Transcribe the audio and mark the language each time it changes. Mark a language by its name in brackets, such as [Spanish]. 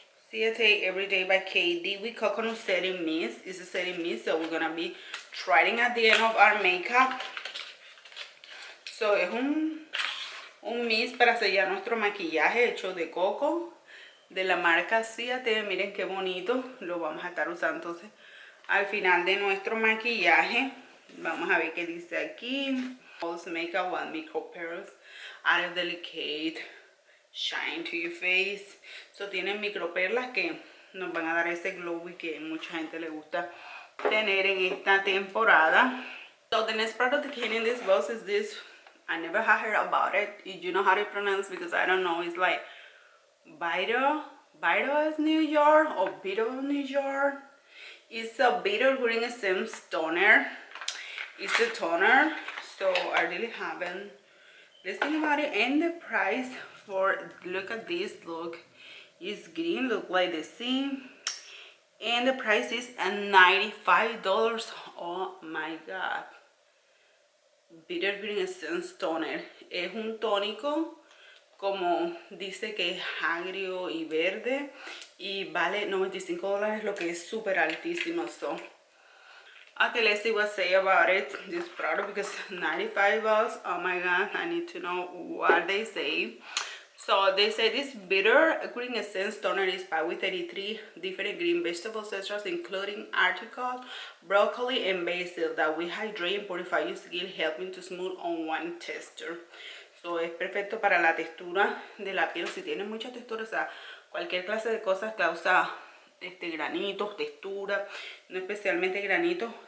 [English] Ciaté Everyday Vacay Dewy Coconut Setting Mist. It's a setting mist, so we're gonna be trying at the end of our makeup. [Spanish] So es un mist para sellar nuestro maquillaje hecho de coco, de la marca Ciaté. Miren qué bonito. Lo vamos a estar usando entonces al final de nuestro maquillaje. Vamos a ver qué dice aquí. [English] False makeup one micropearls add a delicate shine to your face. [Spanish] So tienen microperlas que nos van a dar ese glowy que mucha gente le gusta tener en esta temporada. [English] So the next product that came in this box is this. I never had heard about it. If you know how to pronounce, because I don't know, it's like Byroe is New York, or Byroe New York. It's a bitter green essence toner. It's a toner, so I really haven't listened about it. And the price for, look at this, look, it's green, look like the sea. And the price is $95. Oh my god. Bitter green essence toner. [Spanish] Es un tónico, como dice que es agrio y verde, y vale $95, lo que es súper altísimo. [English] So, okay, let's see what say about it, this product, because $95, oh my god, I need to know what they say. So they say this bitter green essence toner is packed with 33 different green vegetable extracts, including artichoke, broccoli, and basil, that will hydrate and purify your skin, helping to smooth on one texture. [Spanish] So es perfecto para la textura de la piel. Si tienes mucha textura, o sea, cualquier clase de cosas causa granitos, textura, no especialmente granitos.